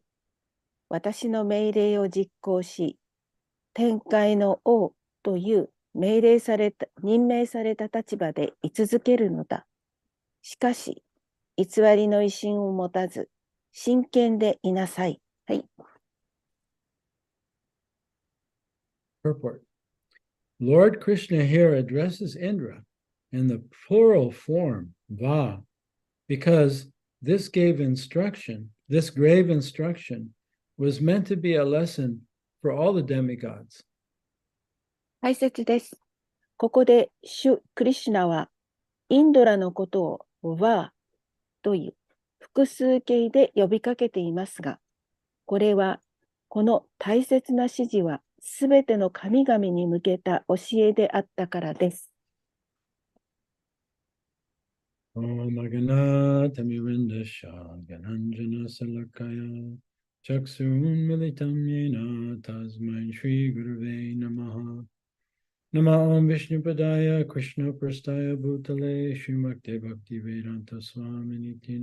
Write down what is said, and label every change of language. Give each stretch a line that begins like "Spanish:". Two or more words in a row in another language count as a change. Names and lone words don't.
Japanese: 私の命令を実行し、天界の王という任命された立場で居続けるのだ。しかし、偽りの威信を持たず、真剣でいなさい。はい。
English: Purport. Lord Krishna here addresses Indra in the plural form, va, because this grave instruction was meant to be a lesson for all the demigods.
Japanese: 解説です。ここで、主クリシュナは、インドラのことをワーという複数形で呼びかけていますが、これは、この大切な指示は、すべての神々に向けた教えであったからです。
Sanskrit: नम ॐ विष्णु पादाय कृष्ण प्रष्ठाय भूतले श्रीमते भक्ति वेदान्त स्वामिनिति